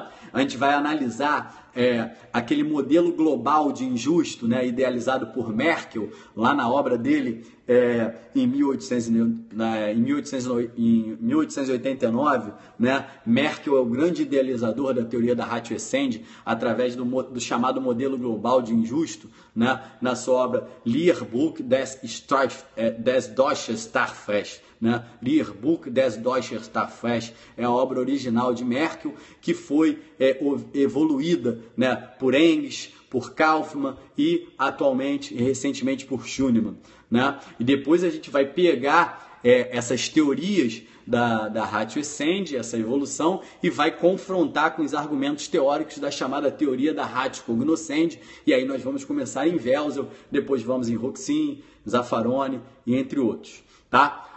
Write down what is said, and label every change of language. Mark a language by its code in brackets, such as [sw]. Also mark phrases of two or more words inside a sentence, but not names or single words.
[pt] A gente vai analisar aquele modelo global de injusto, né, idealizado por Merkel, lá na obra dele em 1889, né? Merkel é o grande idealizador da teoria da [la] ratio essendi, [pt] através do chamado modelo global de injusto, né? Na sua obra Lehrbuch des Deutschen Strafrechts, né? Lehrbuch des Deutschen Strafrechts é a obra original de Merkel, que foi evoluída, né, por Engels, por Kaufmann e atualmente e recentemente por Schunemann, né? E depois a gente vai pegar essas teorias da [la] ratio essendi, [pt] essa evolução, e vai confrontar com os argumentos teóricos da chamada teoria da [la] ratio cognoscendi, [pt] e aí nós vamos começar em Welzel, depois vamos em Roxin, Zaffaroni e entre outros, tá?